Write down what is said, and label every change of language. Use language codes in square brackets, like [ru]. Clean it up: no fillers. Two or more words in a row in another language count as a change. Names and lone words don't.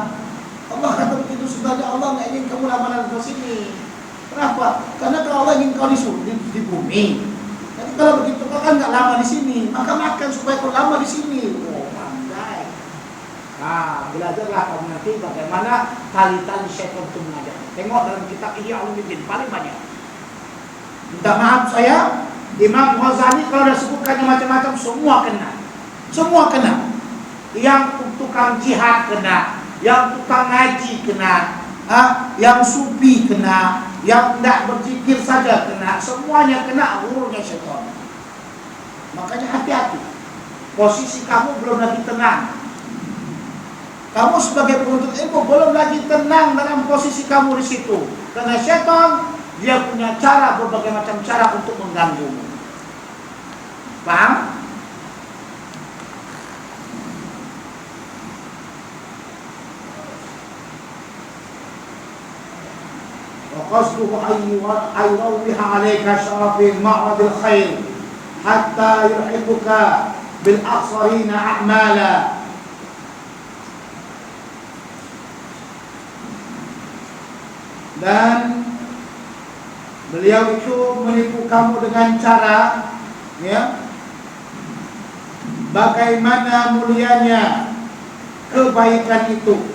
[id] Allah kata begitu sebenarnya Allah nggak ingin kamu lama-lama di sini. Kenapa? Karena kalau Allah ingin kau di bumi. Jadi kalau begitu kau kan nggak lama di sini, maka makan supaya kau lama di sini. Oh, pandai. Belajarlah kamu nanti bagaimana tali-tali syaitan itu mengajar. Tengok dalam kitab Ihya Ulumuddin paling banyak. Minta maaf saya, Imam Ghazali kalau dah sebutkannya macam-macam semua kena. Yang tukang jihad kena, yang tukang ngaji kena, yang sufi kena, yang tidak berzikir saja kena, semuanya kena urutnya syaitan. Makanya hati-hati. Posisi kamu belum lagi tenang. Kamu sebagai penuntut ilmu belum lagi tenang dalam posisi kamu di situ. Karena syaitan dia punya cara, berbagai macam cara untuk mengganggumu. Paham? [ar] وقصده أن يروح عليك شرف معرض الخير حتى يحبك بالأخسرين أعمالا. [id] Dan beliau itu menipu kamu dengan cara bagaimana mulianya kebaikan itu.